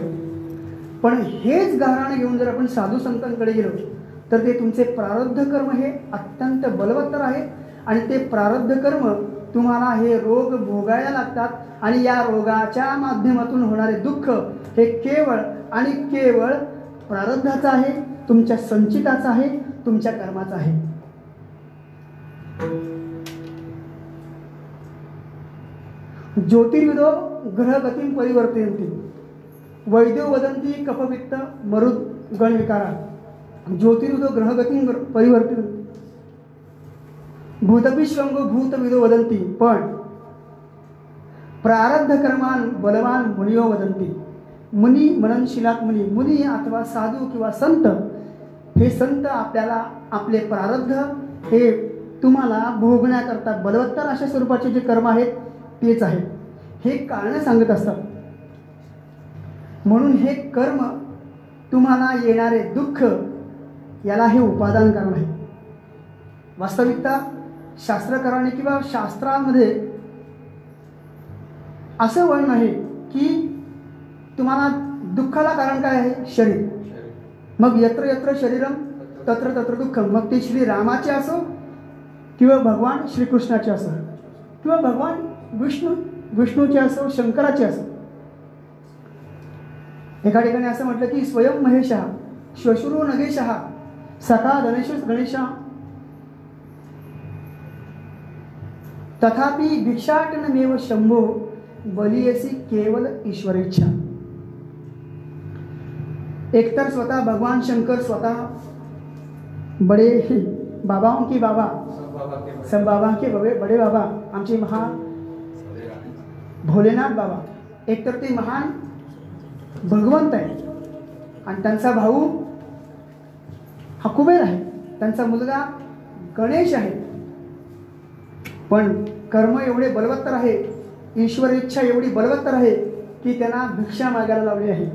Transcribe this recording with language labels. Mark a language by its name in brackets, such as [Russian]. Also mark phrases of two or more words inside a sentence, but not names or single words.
[Marathi] पण हेच गाराणं घेऊन जर आपण साधू संतांकडे गेलो तर ते तुमचे प्रारब्ध कर्म हे अत्यंत बलवत्तर आहे आणि ते प्रारब्ध कर्म तुम्हाला हे रोग भोगायला लागतात आणि या रोगाच्या माध्यमातून होणारे दुःख हे केवळ आणि केवळ प्रारब्धाचं आहे, तुमच्या संचिताचं आहे, तुमच्या कर्माचं आहे. [Sanskrit] ज्योतिर्विदो ग्रहगतीं परिवर्तयन्ति वैद्यो वदन्ति कफपित्त मरुद गणविकारा. ज्योतिर्विदो ग्रहगतीं परिवर्तयन्ति भूतपिश्वंगो भूतविदो वदन्ति. पण प्रारब्ध कर्मान बलवान मुनियो वदन्ति. [Marathi] मुनी मननशिलात मुनी अथवा साधू किंवा संत, हे संत आपल्याला आपले प्रारब्ध हे तुम्हाला भोगण्याकरता बलवत्तर अशा स्वरूपाचे जे कर्म आहेत तेच आहे, हे कारण सांगत असतात. म्हणून हे कर्म तुम्हाला येणारे दुःख याला हे उपादान कारण आहे. वास्तविकता शास्त्रकाराने किंवा शास्त्रामध्ये असं वर्णन आहे की तुम्हाला दुःखाला कारण काय आहे? शरीर. [Sanskrit] मग यत्र यत्र शरीरम तत्र तत्र दुःखम. [Marathi] मग ते श्री रामाचे असो किंवा भगवान श्रीकृष्णाचे असो किंवा भगवान विष्णूचे असो, शंकराचे असो. एका ठिकाणी असं म्हटलं की [Sanskrit] स्वयं महेशः श्वशुरो नगेशः सखा गणेशः तथापि भिक्षाटनमेव शंभो बलियसी केवल ईश्वरेच्छा. [Marathi] एकतर स्वतः भगवान शंकर स्वतः [Hindi] बड़े बाबाओं के बाबा, सब बाबा के बड़े बाबा, [Marathi] आमचे महान भोलेनाथ बाबा, एकतर ते महान भगवंत आहे आणि त्यांचा भाऊ हा कुबेर आहे, त्यांचा मुलगा गणेश आहे. पण कर्म एवढे बलवत्तर आहे, ईश्वर इच्छा एवढी बलवत्तर आहे की त्यांना भिक्षा मागायला लावली आहे.